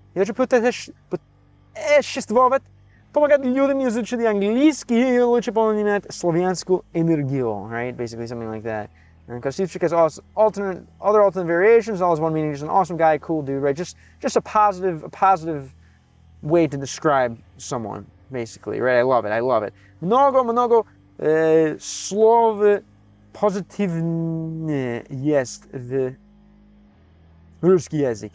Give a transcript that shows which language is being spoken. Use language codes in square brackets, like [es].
[ru] Я хочу путешествовать, помогать людям изучить английский и лучше понимать славянскую энергию, right? [en] Basically something like that. Because Steve has other alternate variations, all has one meaning. Just an awesome guy, cool dude, right? Just a positive way to describe someone, basically, right? I love it. [ru] Много слов позитивные есть в русский язык.